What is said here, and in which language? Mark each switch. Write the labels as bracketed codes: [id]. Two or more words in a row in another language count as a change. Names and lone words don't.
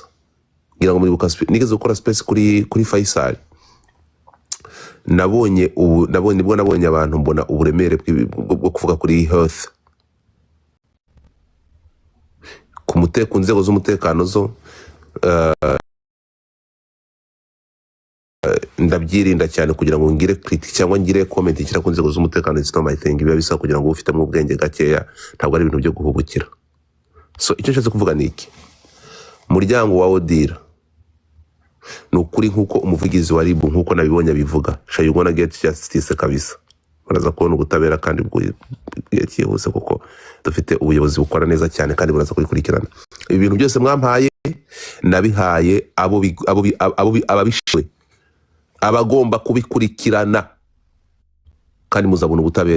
[rw] Ngira ngo muri nigeze gukora space kuri Faisal, nabonye abantu mbona uburemere bwo kuvuga kuri health ku nzego z'umutekano zo ndabyirinda cyane kugira ngo ngire critique cyangwa ngire comment ikira ku nzego z'umutekano. [en] It's not my thing. [rw] Biba bisa kugira ngo ufite mu bwenge gakeya, ntabwo ari ibintu byo guhubukira. So icyo nshatse kuvuga ni iki: muryango wa Odira ni ukuri nk'uko umuvugizi wa RIB nk'uko nabibonye bivuga, [en] you gonna get justice kabisa. [rw] Baraza kubona ubutabera kandi bwihuse, kuko dufite ubuyobozi bukora neza cyane kandi buraza kubikurikirana. Ibi bintu byose mwampaye nabihaye ababishwe, abagomba kubikurikirana, kandi muzabona ubutabera.